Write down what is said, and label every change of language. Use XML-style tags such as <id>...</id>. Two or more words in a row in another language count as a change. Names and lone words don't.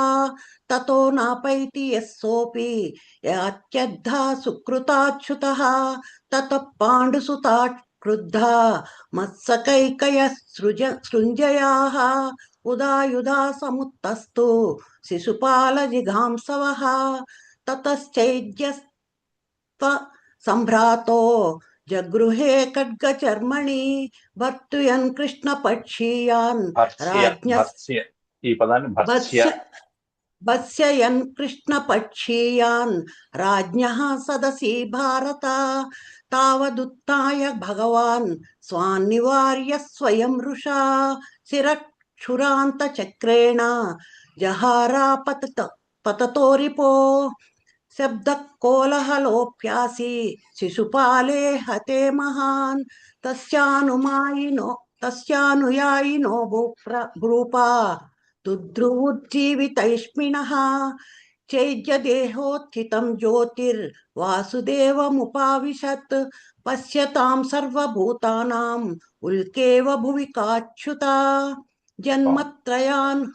<sa>ततो नापैति यः सोऽपि यात्यद्धा सुकृताच्युतः ततः पाण्डुसुता क्रुद्धा मत्सकैकयः सृञ्जयाः उदायुधा समुत्तस्तु शिशुपालजिघांसवः ततश्चैद्यस्त्व सम्भ्रातो जगृहे खड्गचर्मणि भर्तुयन् कृष्णपक्षीयान्</sa> <te>ఈ పదాన్ని భత్స్య</te> <sa>भत्स्ययन् कृष्णपक्षीयान् राज्ञः सदसि भारत तावदुत्थाय भगवान् स्वान्निवार्य स्वयं रुषा शिरक्षुरान्तचक्रेण पततो रिपो शब्दः कोलाहलोऽप्यासि शिशुपाले हते महान् तस्यानुयायिनो भूपा दुद्रुवुज्जीवितैष्मिणः चैद्यदेहोत्थितं ज्योतिर्वासुदेवमुपाविशत् पश्यतां सर्वभूतानाम् उल्केव भुवि काच्युता जन्मत्रयान्</sa>